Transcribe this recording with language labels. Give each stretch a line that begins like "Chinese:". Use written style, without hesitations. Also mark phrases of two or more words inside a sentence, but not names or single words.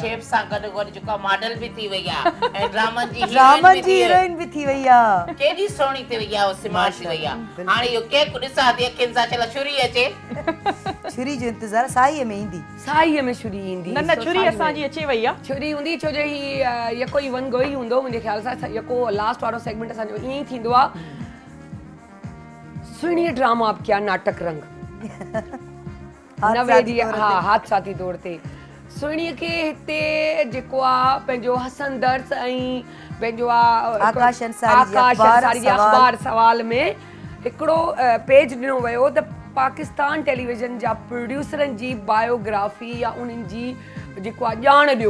Sindhi: शेफ सां गॾु गॾु जेका मॉडल बि थी वई आहे ऐं ड्रामनि जी हीरोइन बि थी वई आहे। केॾी सुहिणी थी वई आहे, स्मार्ट थी वई आहे। हाणे इहो केक ॾिसां थी अखियुनि सां, चलो छुरी अचे। छुरी जो इंतज़ारु साईअ में ईंदी, साईअ में छुरी ईंदी। न छुरी असांजी अचे वई आहे। छुरी हूंदी छो जो ही यको ई
English: one go
Sindhi: ई हूंदो मुंहिंजे ख़्याल सां। यको लास्ट वारो सेगमेंट असांजो ईअं ई थींदो आहे। सुहिणी ड्रामा आप क्या नाटक रंग नवे ॾींहं, हा, हादसाती दौर ते सुहिणीअ खे हिते जेको आहे पंहिंजो हसन दर्स ऐं पंहिंजो आहे आकाश अंसारी जी अख़बार सवाल में हिकिड़ो पेज ॾिनो वियो त पाकिस्तान टेलीविज़न जा प्रोड्यूसरनि जी बायोग्राफी या उन्हनि जी जेको आहे ॼाण ॾियो।